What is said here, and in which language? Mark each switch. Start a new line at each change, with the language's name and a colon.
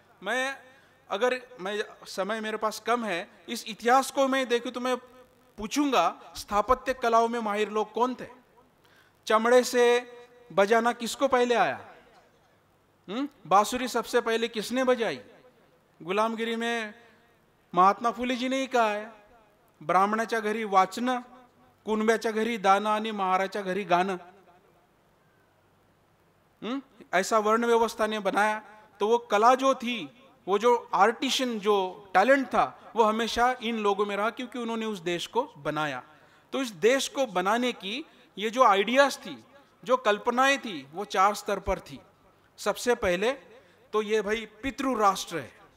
Hindi: मैं समय मेरे पास कम है, इस इतिहास को मैं देखूं तो मैं पूछूंगा स्थापत्य कलाओं में माहिर लोग कौन थे। चमड़े से बजाना किसको पहले आया? बांसुरी सबसे पहले किसने बजाई? गुलामगिरी में महात्मा फुले जी ने ही कहा है,
Marathi: ब्राह्मणाच्या घरी वाचणं, कुणब्याच्या घरी दाना आणि महाराच्या घरी गाणं।
Hindi: ऐसा वर्ण व्यवस्था ने बनाया। तो वो कला जो थी, वो जो आर्टिशन जो टैलेंट था, वो हमेशा इन लोगों में रहा, क्योंकि उन्होंने उस देश को बनाया। तो इस देश को बनाने की ये जो आइडियाज थी, जो कल्पनाएं थी, वो 4 स्तर पर थी। सबसे पहले तो ये भाई पितृ राष्ट्र है,